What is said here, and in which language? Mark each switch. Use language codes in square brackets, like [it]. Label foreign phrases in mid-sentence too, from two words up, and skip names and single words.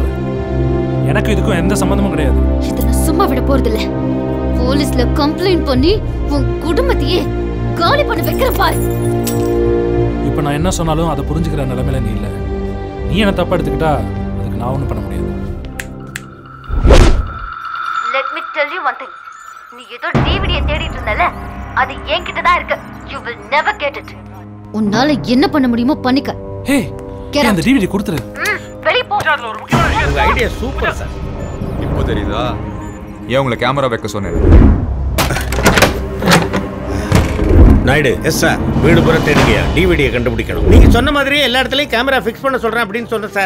[ta] எனக்கு இதுக்கும் எந்த சம்பந்தமும் கிடையாது. இத நான் சும்மா விட போறதில்ல. [en] police-la complaint [ta] பண்ணி உன் குடும்பத்தையே காலி பண்ண வைக்கிறேன் பாரு. இப்போ நான் என்ன சொன்னாலும் அதை புரிஞ்சுக்கிற நிலைமையில நீ இல்ல. நீ என்ன தப்பா எடுத்துக்கிட்டா அதுக்கு நான் ஒன்றும் பண்ண முடியாது. [en] Let me tell you one thing. [ta] நீ ஏதோ டிவிடியை தேடிட்டு இருந்தல, அது என்கிட்ட தான் இருக்கு. [en] You will never get it. [ta] உன்னால என்ன பண்ண முடியுமோ பண்ணிக்க. ஹே, அந்த டிவிடி கொடுத்துரு. வெளிய போ. உங்க [en] idea super sir. [ta] இப்போ தெரியுதா ஏன் உங்களை கேமரா வைக்க சொன்னேன்? நாயுடு, [en] yes sir. [ta] வீடு பூரா தேடிக்கையா டிவிடியை கண்டுபிடிக்கணும். நீங்க சொன்ன மாதிரியே எல்லா இடத்துலயும் [en] camera fix [ta] பண்ண சொல்றேன் அப்படின்னு சொன்னேன் சார்.